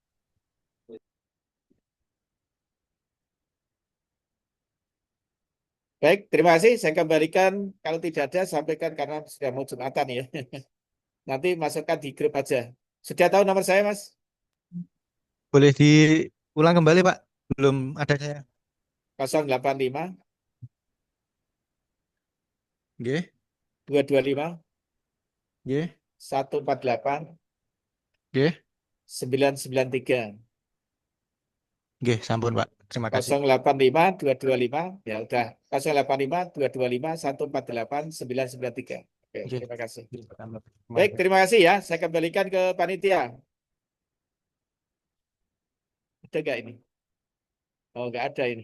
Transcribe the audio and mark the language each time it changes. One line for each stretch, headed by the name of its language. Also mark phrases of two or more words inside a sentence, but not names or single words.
Indonesian: Baik, terima kasih. Saya kembalikan. Kalau tidak ada, sampaikan karena sudah mau Jumatan ya. Nanti masukkan di grup aja. Sudah tahu nomor saya, Mas? Boleh diulang kembali, Pak? Belum ada saya. 085 Nggih, 225 nggih, 148 nggih, 993.
Javanese: nggih, sampun, Pak.
Indonesian: Terima kasih. 085 225 ya udah 085 225 148 993. Oke, Nggih, terima kasih. nggih, Pak Tambah. Terima Baik, kasih. terima kasih ya. Saya kembalikan ke panitia. Ada nggak ini? Oh, nggak ada ini.